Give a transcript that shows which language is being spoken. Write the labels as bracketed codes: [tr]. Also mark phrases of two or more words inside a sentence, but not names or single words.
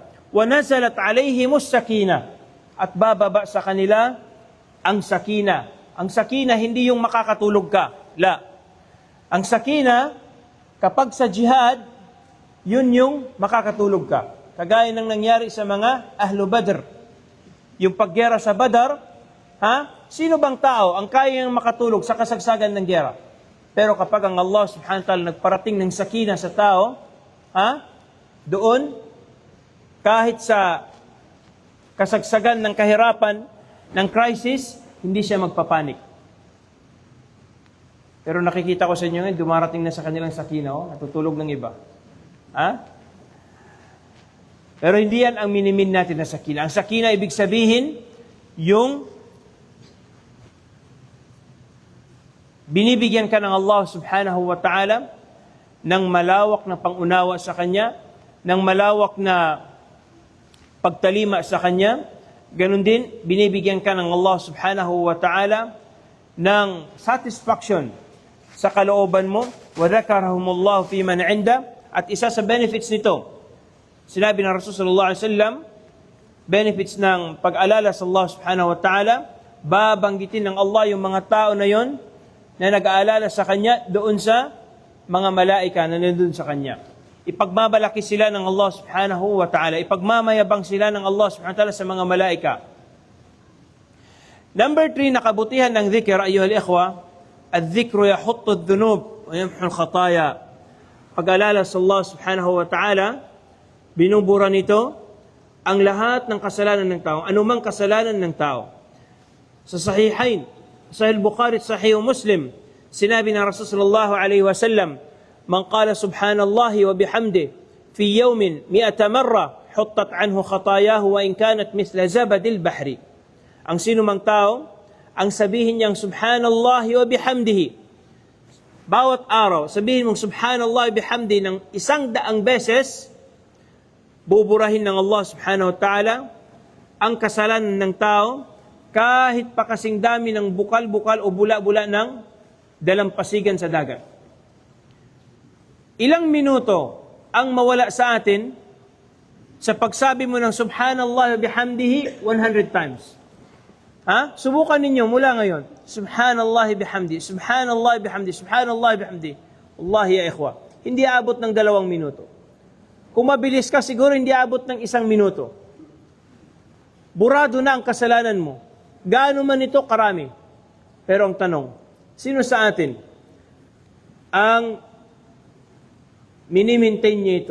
[ar] ونزلت عليهم السكينة. [tl] At bababa sa kanila ang sakina. Ang sakina, hindi yung makakatulog ka. La. Ang sakina, kapag sa jihad, yun yung makakatulog ka. Kagaya ng nangyari sa mga Ahlu Badr. Yung paggera sa Badr, sino bang tao ang kayang makatulog sa kasagsagan ng gera? Pero kapag ang [ar] الله سبحانه وتعالى [tl] nagparating ng sakina sa tao, doon, kahit sa kasagsagan ng kahirapan, ng crisis, hindi siya magpapanik. Pero nakikita ko sa inyo ngayon, dumarating na sa kanilang sakina, natutulog ng iba. Pero hindi yan ang minimin natin na sakina. Ang sakina, ibig sabihin, yung binibigyan ka ng [ar] الله سبحانه وتعالى [tl] ng malawak na pangunawa sa Kanya, ng malawak na pagtalima sa Kanya. Ganon din, binibigyan ka ng [ar] الله سبحانه وتعالى [tl] ng satisfaction sa kalooban mo. [ar] وَذَكَرَهُمُ اللَّهُ فِي مَنْ عِنْدَ. [tl] At isa sa benefits nito, sinabi ng Rasulullah SAW, benefits ng pag-alala sa [ar] الله سبحانه وتعالى, [tl] babanggitin ng Allah yung mga tao na yon na nag-aalala sa Kanya doon sa mga malaika na nandun sa Kanya. Ipagmamalaki sila ng [ar] الله سبحانه وتعالى. [tl] Ipagmamayabang sila ng [ar] الله سبحانه وتعالى [tl] sa mga malaika. Number 3, nakabutihan ng dhikr, [ar] أيها الإخوة الذكر يحط الذنوب ويمحو الخطايا. [tl] Pag-alala sa [ar] الله سبحانه وتعالى, [tl] binubura nito ang lahat ng kasalanan ng tao, anumang kasalanan ng tao. Sa Sahihain, Sahih Bukhari at Sahih Muslim, sinabi ng [ar] رسول الله عليه وسلم من قال سبحان الله وبحمده في يوم 100 مرة حطت عنه خطاياه وإن كانت مثل زبد البحر. [tl] Ang sino mang tao, ang sabihin niyang [ar] سبحان الله وبحمده, [tl] bawat araw, sabihin mong [ar] سبحان الله وبحمده [tl] ng 100 beses, buburahin ng [ar] الله سبحانه وتعالى [tl] ang kasalanan ng tao kahit pa kasing dami ng bukal-bukal o bula-bula ng dalampasigan sa dagat. Ilang minuto ang mawala sa atin sa pagsabi mo ng [ar] سبحان الله وبحمده [tl] 100 times. Subukan ninyo mula ngayon. [ar] سبحان الله بحمده سبحان الله بحمده سبحان الله بحمده. والله يا إخوة, [tl] hindi aabot ng 2 minuto. Kung mabilis ka, siguro hindi aabot ng 1 minuto. Burado na ang kasalanan mo. Gaano man ito karami. Pero ang tanong, sino sa atin ang mini-maintain niya ito?